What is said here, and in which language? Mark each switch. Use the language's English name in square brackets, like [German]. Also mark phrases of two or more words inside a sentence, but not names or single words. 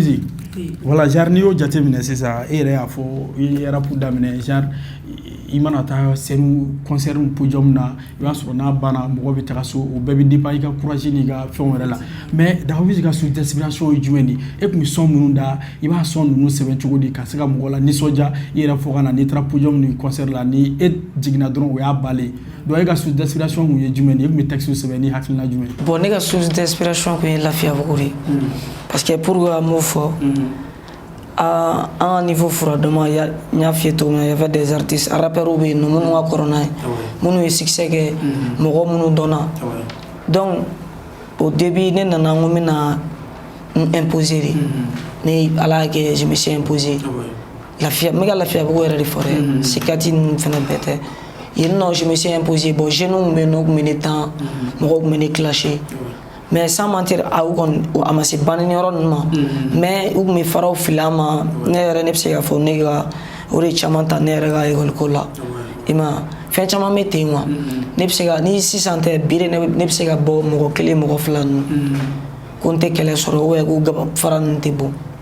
[Bambara] ok Dagawuzi Voilà, genre n'i y'o jateminɛ sisan e yɛrɛ y'a fɔ i ye rap daminɛ genre i mana taa [French] scène concert podium [Bambara] na i b'a sɔrɔ n'a banna mɔgɔ bɛ taga so o bɛɛ bɛ dépend i ka courage n'i ka fɛnw yɛrɛ la mais Dagawizi ka [French] source d'inspiration [Bambara] ye jumɛn de e tun bɛ son minnu da i b'a son ninnu sɛbɛn cogo di ka se ka mɔgɔ la nisɔndiya i yɛrɛ fɔ ka na n'i taara podium ni concert la ni e jiginna dɔrɔn o y'a balen donc e ka [French] source d'inspiration [Bambara] kun ye jumɛn de e tun bɛ texte sɛbɛn ni hakilina jumɛn. Bon ne ka [French] source d'inspiration [Bambara] kun ye lafiyabugu de [French] parce que pour que [Bambara] m'o fɔ [French] à un niveau [Bambara] furadama n y'a f'i ye cogo min na [French] y avait des artistes rappeurs [Bambara] bɛ yen nɔ minnu ka kɔrɔ n'a ye minnu ye succès kɛ mɔgɔ minnu dɔnna [French] donc au début [Bambara] ne nana n ko n bɛna n imposer de ne ala y'a kɛ [French] je me suis imposé [Bambara] lafiya n bɛ ka lafiyabugu yɛrɛ de fɔ dɛ sikati ninnu fana bɛɛ tɛ yen nɔ [French] je me suis imposé bon jeunes [Bambara] tun bɛ yen nɔ u tun bɛ ne tan mɔgɔw tun bɛ ne [French] clasher mais sans mentir [Bambara] a ma se banni yɔrɔ ninnu ma mais u tun bɛ faraw fili an ma ne yɛrɛ ne bɛ se k'a fɔ ne ka o de caman ta ne yɛrɛ ka école ko la i ma fɛn caman bɛ ten quoi ne bɛ se ka ni sisan tɛ bi de ne bɛ se ka bɔ mɔgɔ kelen mɔgɔ fila ninnu ko n tɛ kɛlɛ sɔrɔ ou ko gaba fara ninnu tɛ bɔ.